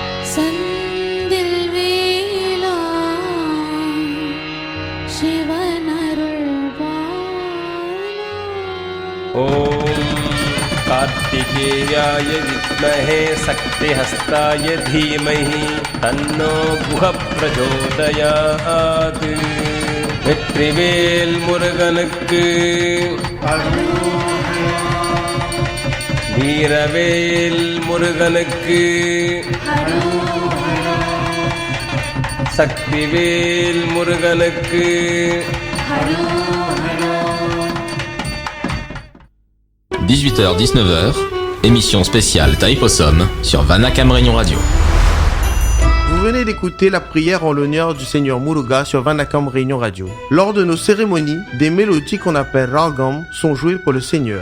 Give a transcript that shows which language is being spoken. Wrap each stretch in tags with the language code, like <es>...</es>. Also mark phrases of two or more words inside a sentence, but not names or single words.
<ta>செந்தில் வேலா சிவனருள்வானா.</ta> <sa>ॐ कार्तिकेयाय विद्महे शक्तिहस्ताय धीमहि तन्नो गुहः प्रचोदयात्.</sa> <ta>வெற்றிவேல் முருகனுக்கு வீரவேல் முருகனுக்கு சக்திவேல் முருகனுக்கு</ta> <fr>18h-19h, émission spéciale Taïpossum sur Vanakam Réunion Radio. Vous venez d'écouter la prière en l'honneur du Seigneur Muruga sur Vanakam Réunion Radio. Lors de nos cérémonies, des mélodies qu'on appelle ragam sont jouées pour le Seigneur.</fr>